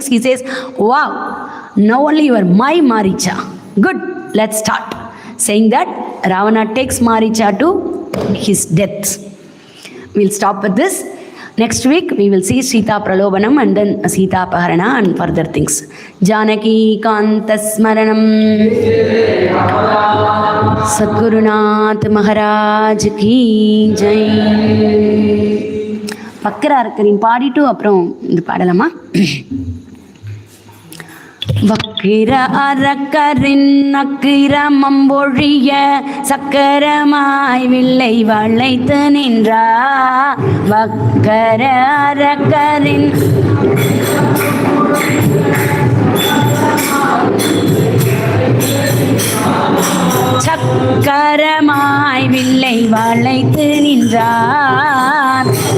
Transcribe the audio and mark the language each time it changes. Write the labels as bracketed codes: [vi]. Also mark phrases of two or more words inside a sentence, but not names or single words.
[en] He says, wow, now only you are my Maricha. Good, let's start. Saying that, Ravana takes Maricha to his death. We'll stop with this. Next week, we will see Sita Pralobanam and then Sita Paharana and further things. [sa] जानकी कान्त स्मरणम्. [hi] सद्गुरुनाथ महाराज की जय. [ta] பக்கர அரக்கரின் பாடிட்டு அப்புறம் இது பாடலாமா? வக்கிர அரக்கரின் அக்கிரமம்பொழிய சக்கரமாய் வில்லை வளைத்து நின்றார். வக்கர அரக்கரின் சக்கரமாய் வில்லை வளைத்து நின்றார்.